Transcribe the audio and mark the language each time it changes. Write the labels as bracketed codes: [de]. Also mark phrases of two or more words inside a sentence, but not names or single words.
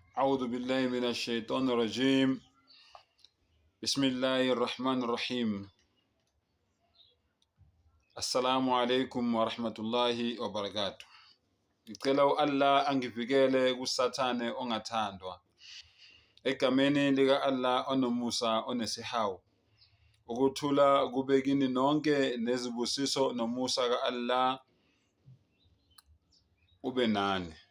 [ar] أعوذ بالله من الشيطان الرجيم. بسم الله الرحمن الرحيم. السلام عليكم ورحمة الله وبركاته. [zu] Ngicela Allah angivikele kusathane ongathandwa. Egameni lika Allah onomusa onesihawu. Ukuthula kube kini nonke nezibusiso nomusa ka Allah ube nani.